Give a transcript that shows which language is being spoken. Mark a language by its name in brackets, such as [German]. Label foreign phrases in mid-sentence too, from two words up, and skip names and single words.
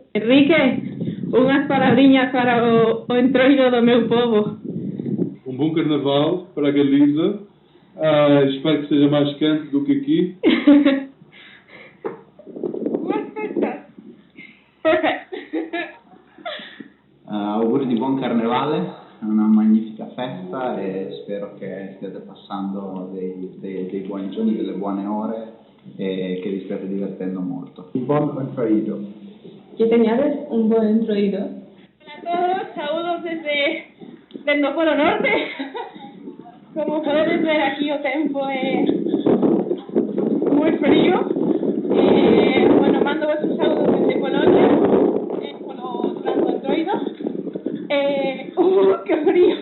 [Galician] Enrique, unhas palavrinhas para o entroido do meu povo. [Portuguese] Bom carnaval para a Galiza. Espero que seja mais quente do que aqui. Boas festas. [Italian] Auguri di buon carnevale, una magnifica festa e spero che stiate passando dei buoni giorni, delle buone ore e che vi stiate divertendo molto. Un buon introito. [Galician] Que tenhades un buen introído. [Spanish] Hola a todos, saludos desde el Polo Norte. [Galician] Como podedes ver aquí o tempo é moi frío. [Spanish] Bueno, mando vos un saludo desde Colonia, polo Entroido. Que frío.